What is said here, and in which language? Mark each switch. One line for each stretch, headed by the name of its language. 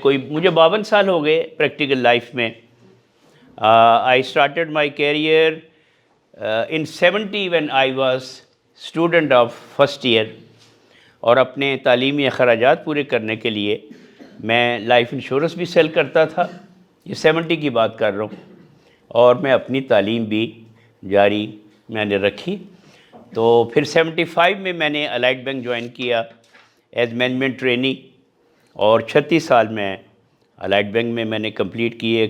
Urdu: مجھے 52 سال ہو گئے پریکٹیکل لائف میں.
English: I started my career in 70 when I was student of first year.
Urdu: اور اپنے تعلیمی اخراجات پورے کرنے کے لیے میں لائف انشورنس بھی سیل کرتا تھا. یہ 70 کی بات کر رہا ہوں. اور میں اپنی تعلیم بھی جاری میں نے رکھی. تو پھر 75 میں نے الائٹ بینک جوائن کیا
English: as management trainee,
Urdu: اور 36 سال میں الائٹ بینک میں نے کمپلیٹ کیے.